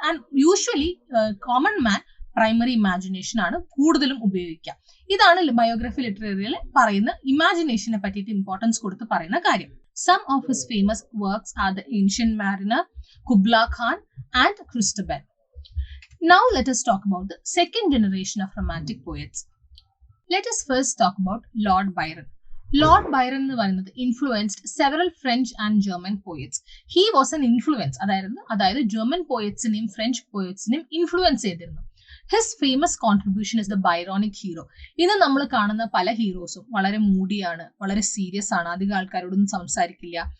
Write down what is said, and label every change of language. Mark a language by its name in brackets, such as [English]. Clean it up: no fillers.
[Malayalam] And usually common man primary imagination ആണ് കൂടുതലും ഉപയോഗിക്കുക. ഇതാണ് ബയോഗ്രഫി ലിറ്ററേറിയയിൽ പറയുന്ന ഇമാജിനേഷനെ പറ്റിയിട്ട് ഇമ്പോർട്ടൻസ് കൊടുത്ത് പറയുന്ന കാര്യം. [English] Some of his famous works are the ancient mariner, Kubla Khan and Christabel. Now let us talk about the second generation of romantic poets. Let us first talk about Lord Byron. Lord Byron [Malayalam] എന്ന് പറയുന്നത് [English] Influenced several French and German poets. He was an influence, [Malayalam] അതായത് German പോയറ്റ്സിനെയും French പോയറ്റ്സിനെയും influence ചെയ്തിരുന്നു. [English] His famous contribution is the Byronic hero. [Malayalam] ഇന്ന് നമ്മൾ കാണുന്ന പല ഹീറോസും വളരെ മൂഡിയാണ്, വളരെ സീരിയസ് ആണ്, അധികം ആൾക്കാരോടൊന്നും സംസാരിക്കില്ല.